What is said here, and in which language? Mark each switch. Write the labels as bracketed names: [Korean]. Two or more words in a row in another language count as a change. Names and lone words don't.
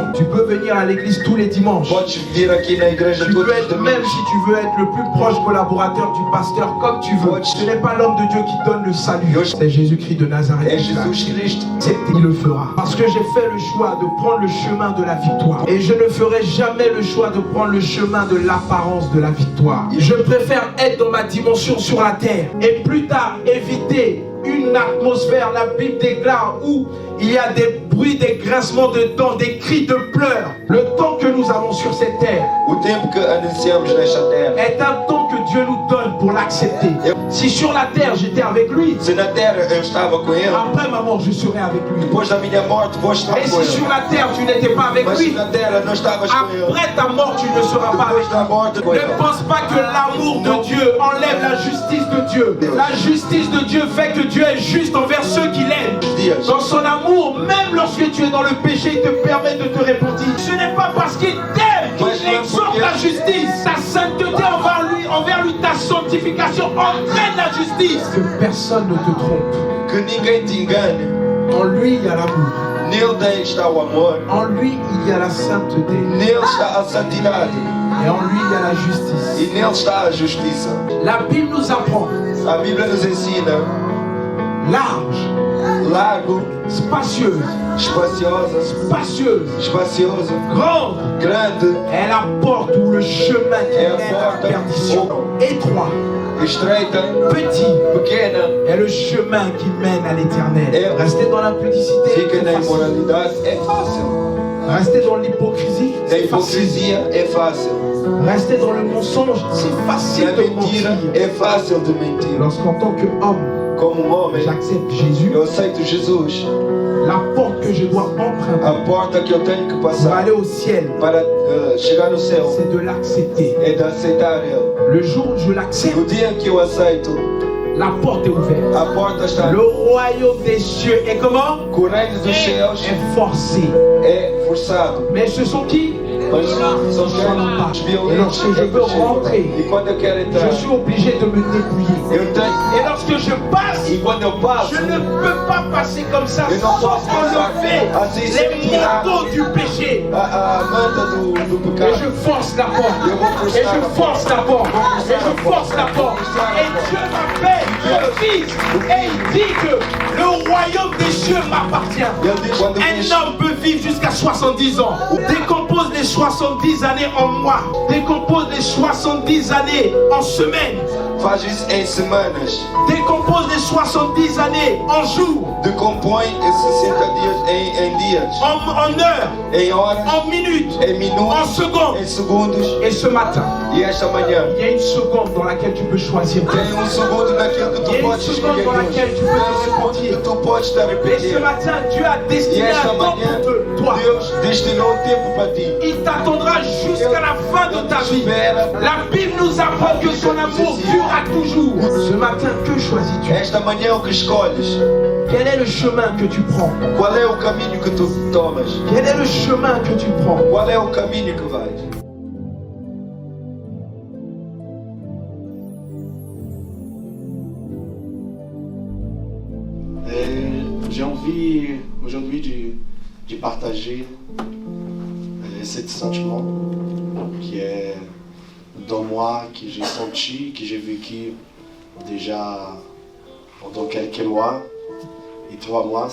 [French] Tu peux venir à l'église tous les dimanches. [Portuguese] podes vir aqui na igreja [French] Tu [Portuguese] todos [French] peux [Portuguese] os [French] être, même [Portuguese] domingos. [French] si tu veux être le plus proche collaborateur du pasteur, comme tu veux. Ce n'est pas l'homme de Dieu qui donne le salut. C'est Jésus-Christ de Nazareth. [Portuguese] É Jesus Cristo. [French] Il le fera. Parce que j'ai fait le choix de prendre le chemin de la victoire. Et je ne ferai jamais le choix de prendre le chemin de l'apparence de la victoire. Je préfère être dans ma dimension sur la terre. Et plus tard, éviter une atmosphère, la Bible déclare, où il y a des bruits, des grincements de dents, des cris de pleurs. Le temps que nous avons sur cette terre [Portuguese] O tempo que anunciamos nesta terra. [French] est un temps que Dieu nous donne pour l'accepter. Si sur la terre j'étais avec lui, [Portuguese] Se na terra eu estava com ele, [French] après ma mort je serai avec lui. [Portuguese] depois da minha morte vou estar [French] Et [Portuguese] com [French] si sur [Portuguese] ele. [French] la terre tu n'étais pas avec [Portuguese] Mas se [French] lui, [Portuguese] na terra não estavas com ele, [French] après ta mort tu ne seras pas avec [Portuguese] depois da morte com [French] lui. [Portuguese] ele. [French] Ne pense pas que l'amour de Dieu enlève la justice de Dieu. La justice de Dieu fait que Dieu est juste envers ceux qu'il aime. Dans son amour, même lorsque tu es dans le péché, il te permet de te repentir. Ce n'est pas parce qu'il t'aime qu'il exhorte la justice. Ta sainteté envers lui, ta sanctification entraîne la justice. Que personne ne te trompe. [Portuguese] Que ninguém te engane. [French] En lui, il y a l'amour. [Portuguese] Nele está o amor. [French] En lui, il y a la sainteté. [Portuguese] Nele está a santidade. [French] Et en lui, il y a la justice. [Portuguese] E nele está a justiça. [French] La Bible nous apprend [Portuguese] A Bíblia nos ensina [French] large [Portuguese] largo, [French] spacieuse, [Portuguese] espaciosa, [French] spacieuse, grande est la porte ou le chemin qui mène à la perdition. Étroit, [Portuguese] estreita, [French] petit [Portuguese] pequena, [French] est le chemin qui mène à l'éternel. Rester dans l'impudicité, [Portuguese] fica na [French] c'est facile. [Portuguese] imoralidade, é fácil. [French] Rester dans l'hypocrisie, [Portuguese] Na [French] c'est facile. [Portuguese] hipocrisia, é fácil. [French] Rester dans le mensonge, c'est [Portuguese] Na [French] facile de [Portuguese] mentira, [French] mentir. [Portuguese] é fácil de mentir. [French] Lorsqu'en tant qu'homme, [Portuguese] Como homem, [French] j'accepte Jésus, [Portuguese] eu aceito Jesus. [French] la porte que je dois emprunter [Portuguese] A porta que eu tenho que [French] pour [Portuguese] passar [French] aller au ciel, [Portuguese] para chegar no céu [French] c'est de l'accepter. [Portuguese] é de aceitar Ele. [French] Le jour où je l'accepte, [Portuguese] No dia que eu aceito, [French] la porte est ouverte. [Portuguese] a porta está. [French] Le royaume des cieux est comment? [Portuguese] O reino dos céus [French] Est forcé. [Portuguese] é forçado. [French] Mais ce sont qui? [Portuguese] Mas são [French] Et [Portuguese] violentos. [French] lorsque je veux rentrer, [Portuguese] E quando eu quero entrar, [French] je suis obligé de me dépouiller. [Portuguese] eu tenho. [French] Et lorsque je passe, [Portuguese] E quando eu passo, [French] je ne peux pas passer comme ça [Portuguese] eu não [French] sans [Portuguese] posso passar [French] enlever [Portuguese] assim sem [French] les [Portuguese] tirar [French] manteaux du péché. [Portuguese] a manta do [French] Et [Portuguese] pecado. [French] je force la porte. Et je force la porte. Et je force la porte. Et Dieu m'appelle mon fils. Et il dit que le royaume des cieux m'appartient. [Portuguese] E ele diz, quando eu [French] Un [Portuguese] fiz, [French] homme peut vivre jusqu'à 70 ans. Décompose les 70 années en mois. Décompose les 70 années en semaines. [Portuguese] faz isso em semanas. [French] Décompose les 70 années en jours. [Portuguese] Decompõe esses 60 dias em dias, [French] En heures. [Portuguese] em horas, [French] En minutes. [Portuguese] em [French] En [Portuguese] minutos, [French] secondes. [Portuguese] em segundos. [French] Et ce matin, [Portuguese] E esta manhã, [French] il y a une seconde dans laquelle tu peux choisir. [Portuguese] tem segundo naquilo que [French] Il y a [Portuguese] tu [French] une [Portuguese] podes [French] seconde [Portuguese] escolher [French] dans [Portuguese] Deus. [French] laquelle tu [Portuguese] Tem [French] peux te [Portuguese] segundo que [French] repentir. [Portuguese] tu podes te [French] Et ce [Portuguese] arrepender. [French] matin, Dieu a [Portuguese] E [French] destiné [Portuguese] esta [French] un temps [Portuguese] manhã, [French] pour toi. [Portuguese] Deus destinou um tempo para ti. [French] Il t'attendra jusqu'à la fin de ta vie. [Portuguese] Espera. [French] La Bible nous apprend que son amour durera toujours. Ce matin, que choisis-tu? [Portuguese] Esta manhã o que escolhes? [French] Quel est le chemin que tu prends? [Portuguese] Qual é o caminho que tu tomas? [French] Quel est le chemin que tu prends? [Portuguese] Qual é o caminho que vais? [French] J'ai envie aujourd'hui de partager ce sentiment qui est dans moi, que j'ai senti, que j'ai vécu déjà pendant quelques mois et 3 mois.